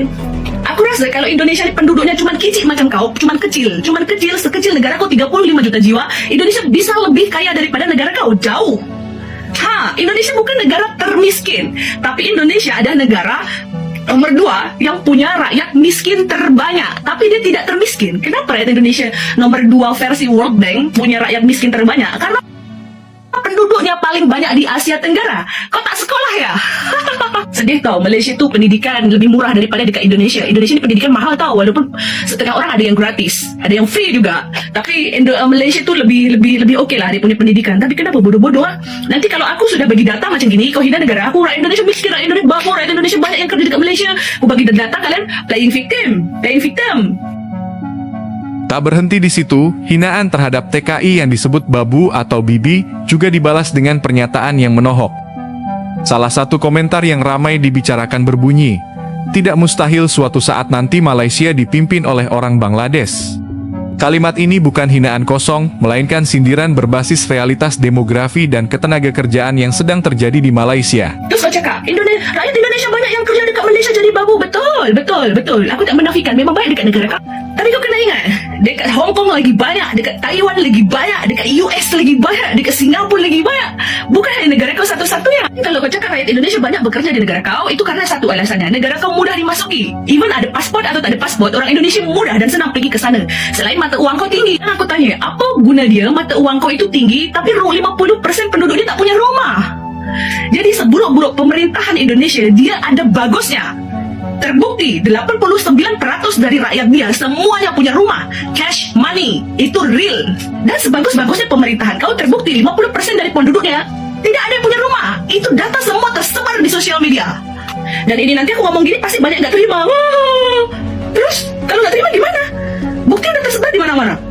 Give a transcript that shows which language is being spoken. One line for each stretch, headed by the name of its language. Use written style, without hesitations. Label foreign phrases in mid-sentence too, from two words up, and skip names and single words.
Malay: Aku rasa kalau Indonesia ni penduduknya cuma kecil macam kau, cuma kecil, sekecil negara kau 35 juta jiwa, Indonesia bisa lebih kaya daripada negara kau, jauh.
Indonesian: Indonesia bukan negara termiskin, tapi Indonesia adalah negara nomor 2 yang punya rakyat miskin terbanyak, tapi dia tidak termiskin. Kenapa rakyat Indonesia nomor 2 versi World Bank punya rakyat miskin terbanyak? Karena penduduknya paling banyak di Asia Tenggara.
Malay: Kau tak sekolah ya? Sedih tau, Malaysia tu pendidikan lebih murah daripada dekat Indonesia. Indonesia ni pendidikan mahal tau, walaupun setengah orang ada yang gratis, ada yang free juga. Tapi Malaysia tu lebih okey lah dia punya pendidikan. Tapi kenapa bodoh-bodoh Nanti kalau aku sudah bagi data macam gini, kau hina negara aku, rakyat Indonesia miskin, rakyat Indonesia babu, rakyat Indonesia banyak yang kerja dekat Malaysia. Aku bagi data, kalian
English: playing victim.
Indonesian: Tak berhenti di situ, hinaan terhadap TKI yang disebut babu atau bibi juga dibalas dengan pernyataan yang menohok. Salah satu komentar yang ramai dibicarakan berbunyi, "Tidak mustahil suatu saat nanti Malaysia dipimpin oleh orang Bangladesh." Kalimat ini bukan hinaan kosong, melainkan sindiran berbasis realitas demografi dan ketenagakerjaan yang sedang terjadi di Malaysia.
Malay: Terus kau cakap, rakyat Indonesia banyak yang kerja dekat Malaysia jadi babu. Betul. Aku tak menafikan, memang banyak dekat negara kau. Tapi kau kena ingat, dekat Hong Kong lagi banyak, dekat Taiwan lagi banyak, dekat US lagi banyak, dekat Singapura lagi banyak. Bukan hanya negara kau satu-satunya. Kalau kau cakap rakyat Indonesia banyak bekerja di negara kau, itu karena satu alasannya, negara kau mudah dimasuki. Even ada pasport atau tak ada pasport, orang Indonesia mudah dan senang pergi ke sana. Selain mata uang kau tinggi, aku tanya, apa guna dia mata uang kau itu tinggi, tapi 50% penduduk dia tak punya rumah? Jadi seburuk-buruk pemerintahan Indonesia, dia ada bagusnya. Terbukti 89% dari rakyat dia semuanya punya rumah,
English: cash money,
Malay: itu real. Dan sebagus-bagusnya pemerintahan kau, terbukti 50% dari penduduknya tidak ada yang punya rumah.
Indonesian: Itu data semua tersebar di sosial media. Dan ini nanti aku ngomong gini pasti banyak gak terima. Terus kalau gak terima gimana? Bukti udah tersebar di mana-mana.